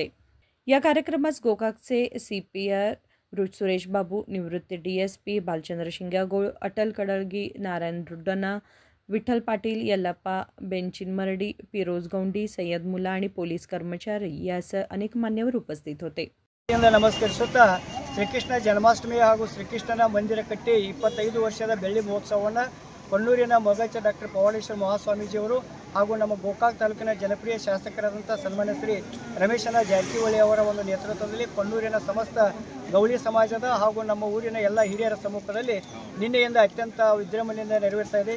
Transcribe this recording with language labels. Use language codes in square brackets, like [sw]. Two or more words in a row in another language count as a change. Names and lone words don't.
[mr] या कार्यक्रमास गोकाकचे CPR सुरेश बाबू, निवृत्त DSP बालचंद्र शिंगागोळ, अटल कडळगी, नारायण रुड्डना, विठ्ठल पाटील, यल्लाप्पा बेंचिनमरडी, फिरोज गौंडी, सय्यद मुला आणि पोलीस कर्मचारी यासह अनेक मान्यवर उपस्थित होते। [kn] ನಮಸ್ಕರಿಸುತ್ತಾ ಶ್ರೀಕೃಷ್ಣ ಜನ್ಮಾಷ್ಟಮಿ ಹಾಗೂ ಶ್ರೀಕೃಷ್ಣನ ಮಂದಿರ ಕಟ್ಟಿ 25 ವರ್ಷದ ಬೆಳ್ಳಿ ಮಹೋತ್ಸವವನ್ನು ಕೊಣ್ಣೂರಿನ ಮೊಗಚ ಡಾಕ್ಟರ್ ಪವಾಡೇಶ್ವರ ಮಹಾಸ್ವಾಮೀಜಿಯವರು ಹಾಗೂ ನಮ್ಮ ಗೋಕಾಕ್ ತಾಲೂಕಿನ ಜನಪ್ರಿಯ ಶಾಸಕರಾದಂಥ ಸನ್ಮಾನ್ಯ ಶ್ರೀ ರಮೇಶನ ಜಾರಕಿಹೊಳಿ ಅವರ ಒಂದು ನೇತೃತ್ವದಲ್ಲಿ ಕೊಣ್ಣೂರಿನ ಸಮಸ್ತ ಗೌಳಿ ಸಮಾಜದ ಹಾಗೂ ನಮ್ಮ ಊರಿನ ಎಲ್ಲ ಹಿರಿಯರ ಸಮ್ಮುಖದಲ್ಲಿ ನಿನ್ನೆಯಿಂದ ಅತ್ಯಂತ ವಿಜೃಂಭಣೆಯಿಂದ ನೆರವೇರ್ತಾ ಇದೆ।